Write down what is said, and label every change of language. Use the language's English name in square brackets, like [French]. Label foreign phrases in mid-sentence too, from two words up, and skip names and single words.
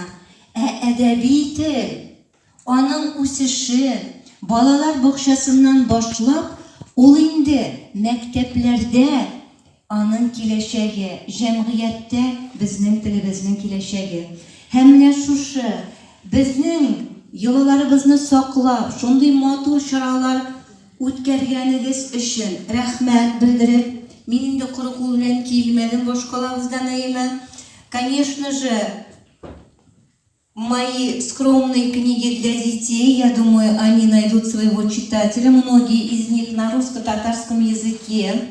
[Tatar] Әдәби тел аның үсеше балалар бакчасыннан башлап, ул инде мәктәпләрдә аның киләчәге, җәмгыятьтә безнең телебезнең киләчәге. Һәм менә шушы безнең йолаларыбызны саклап, шундый матур чаралар үткәргәнегез өчен рәхмәт белдереп, мин инде коры кул белән килмәдем, башкаларыбыздан әймән. [Russian] Конечно же, мои скромные книги для детей, я думаю, они найдут своего читателя, многие из них на русско-татарском языке.